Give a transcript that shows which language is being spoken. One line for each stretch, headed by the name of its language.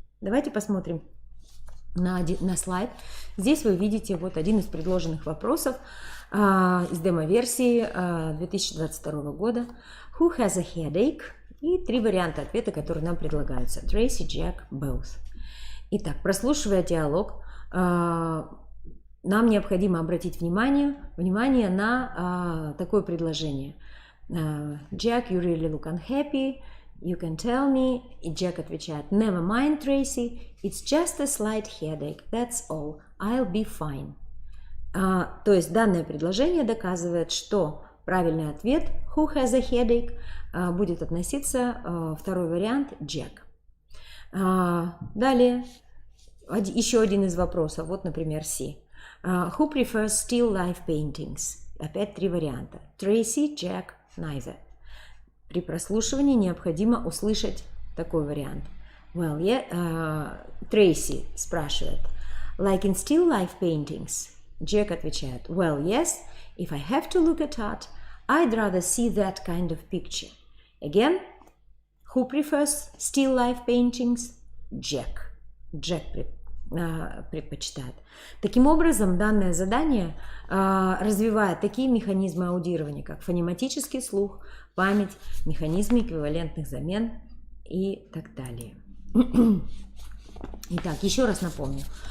Russian: Давайте посмотрим на слайд. Здесь вы видите вот один из предложенных вопросов из демо-версии 2022 года.
English: Who has a headache?
Russian: И 3 варианта ответа, которые нам предлагаются.
English: Tracy, Jack, both.
Russian: Итак, прослушивая диалог, нам необходимо обратить внимание на такое предложение.
English: Jack, you really look unhappy. You can tell me.
Russian: И Jack отвечает,
English: never mind, Tracy. It's just a slight headache. That's all. I'll be fine.
Russian: То есть данное предложение доказывает, что правильный ответ
English: who has a headache
Russian: будет относиться 2-й вариант Jack. Далее еще один из вопросов. Вот, например, C.
English: Who prefers still life paintings?
Russian: Опять 3 варианта. Tracy, Jack, neither. При прослушивании необходимо услышать такой вариант.
English: Well, yeah, Tracy
Russian: спрашивает.
English: Like in still life paintings?
Russian: Jack отвечает.
English: Well, yes, if I have to look at art, I'd rather see that kind of picture. Again, who prefers still life paintings? Jack.
Russian: Jack предпочитает. Таким образом, данное задание развивает такие механизмы аудирования, как фонематический слух, память, механизмы эквивалентных замен и так далее. Итак, еще раз напомню.